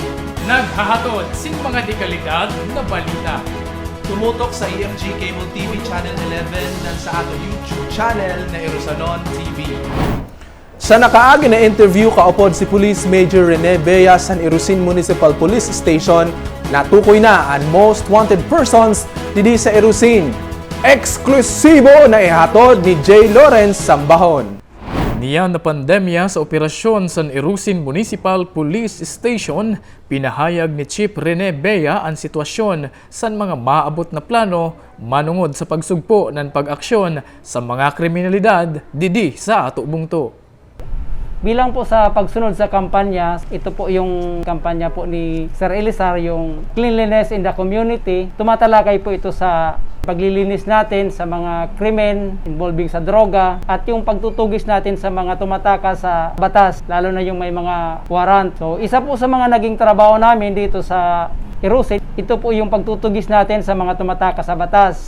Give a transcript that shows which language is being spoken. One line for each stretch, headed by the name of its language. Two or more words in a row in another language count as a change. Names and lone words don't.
Bikol: Naghahatod sin mga dekalidad na balita. Tumutok sa EFG Cable TV Channel 11 ng sa ato YouTube channel na Irosanon TV. Sa nakaagi na interview kaupod si Police Major Rene Bea sa Irosin Municipal Police Station, natukoy na ang
English: most wanted persons
Bikol: didi sa Irosin. Eksklusibo na ihatod ni J. Lawrence Sambahon. Niya na pandemya sa operasyon sa Irosin Municipal Police Station, pinahayag ni Chief Rene Bea ang sitwasyon sa mga maabot na plano manungod sa pagsugpo ng pag-aksyon sa mga kriminalidad didi sa ato bungto.
Filipino: Bilang po sa pagsunod sa kampanya, ito po yung kampanya po ni Sir Elizar, yung Cleanliness in the Community. Tumatalakay po ito sa paglilinis natin sa mga krimen involving sa droga at yung pagtutugis natin sa mga tumataka sa batas, lalo na yung may mga warrant. So, isa po sa mga naging trabaho namin dito sa Irosin, ito po yung pagtutugis natin sa mga tumataka sa batas.